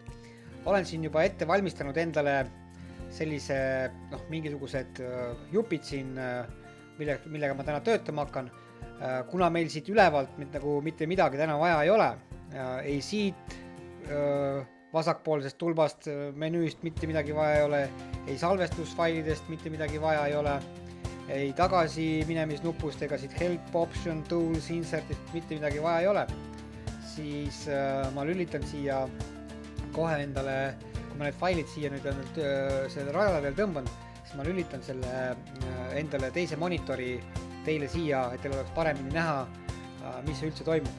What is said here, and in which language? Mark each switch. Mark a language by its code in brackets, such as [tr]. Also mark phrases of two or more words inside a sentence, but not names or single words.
[et] Olen siin juba ette valmistanud endale sellise mingisugused jupid siin, millega ma täna töötama hakkan. Kuna meil siit ülevalt mitte midagi täna vaja ei ole, ei siit vasakpoolsest tulbast menüüst mitte midagi vaja ei ole, ei salvestusfailidest mitte midagi vaja ei ole, ei tagasi minemisnupust ega siit help, option, tools, insertist mitte midagi vaja ei ole, siis ma lülitan siia kohe endale, kui ma need failid siia nüüd selle rajale veel tõmban, siis ma lülitan selle endale teise monitori teile siia, et teil oleks paremini näha, mis üldse toimub.